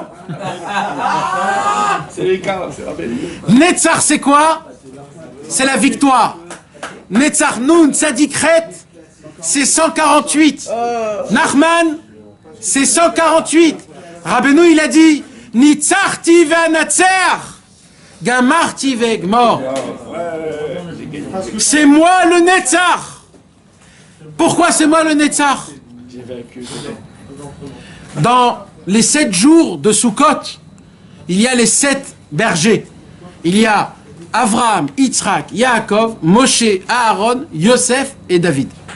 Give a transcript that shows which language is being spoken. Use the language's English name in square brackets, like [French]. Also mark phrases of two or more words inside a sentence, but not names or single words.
[French] C'est les cas, c'est rappelé. Netzar, c'est quoi? C'est la victoire. [Hebrew] Netzar Noun Tzadikret, [French] c'est 148. Nachman, c'est 148. Rabbeinu, il a dit [Hebrew] Nitzarti ve'anatzer, gamarti ve'egmor. [French] C'est moi le Netzar. Pourquoi c'est moi le Netzar? Dans les 7 jours de Sukkot, il y a les 7 bergers. Il y a Avraham, Yitzhak, Yaakov, Moshe, Aaron, Yosef et David.